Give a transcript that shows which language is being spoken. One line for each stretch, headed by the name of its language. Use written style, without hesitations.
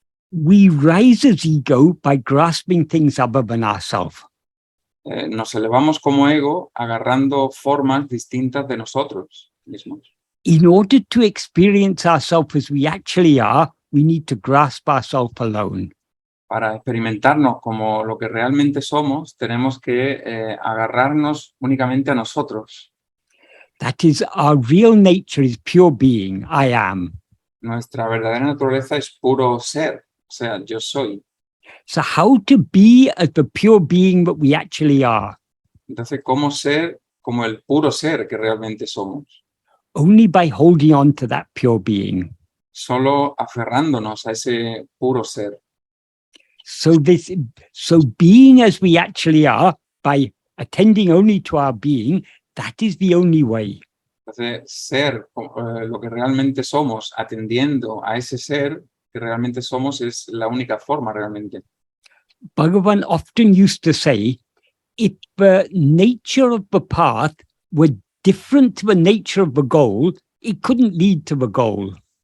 English: We rise as ego by grasping things other than ourselves.
Spanish: Nos elevamos como ego agarrando formas distintas de nosotros mismos.
English: In order to experience ourselves as we actually are, we need to grasp ourselves alone.
Spanish: Para experimentarnos como lo que realmente somos, tenemos que agarrarnos únicamente a nosotros.
English: That is, our real nature is pure being, I am.
Spanish: Nuestra verdadera naturaleza es puro ser, o sea, yo soy.
English: So how to be as the pure being that we actually are?
Spanish: Entonces, ¿cómo ser como el puro ser que realmente somos?
English: Only by holding on to that pure being.
Spanish: Solo aferrándonos a ese puro ser.
English: So being as we actually are, by attending only to our being, that is the only way.
Spanish: Entonces, ser lo que realmente somos, atendiendo a ese ser que realmente somos, es la única forma realmente.
English: Bhagavan often used to say, if the nature of the path were different to the nature of the goal, it couldn't lead to the goal.